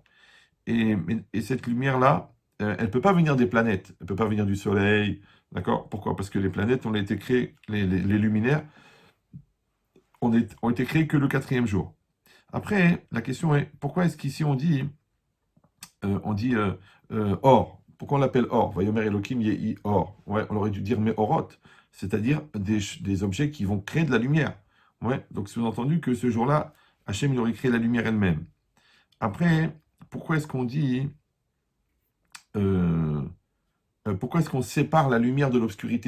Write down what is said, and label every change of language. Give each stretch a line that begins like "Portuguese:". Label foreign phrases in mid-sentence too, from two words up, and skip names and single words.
French: Et cette lumière-là, elle ne peut pas venir des planètes, elle ne peut pas venir du Soleil. D'accord? Pourquoi? Parce que les planètes ont été créées, les luminaires ont été créés que le quatrième jour. Après, la question est, pourquoi est-ce qu'ici on dit or? Pourquoi on l'appelle or?
Hebrew: ויאמר אלוהים יהי אור.
French: Ouais, on aurait dû dire meorot, c'est-à-dire des objets qui vont créer de la lumière. Ouais, donc sous-entendu que ce jour-là, Hachem il aurait créé la lumière elle-même. Après, pourquoi est-ce qu'on dit, euh, pourquoi est-ce qu'on sépare la lumière de l'obscurité?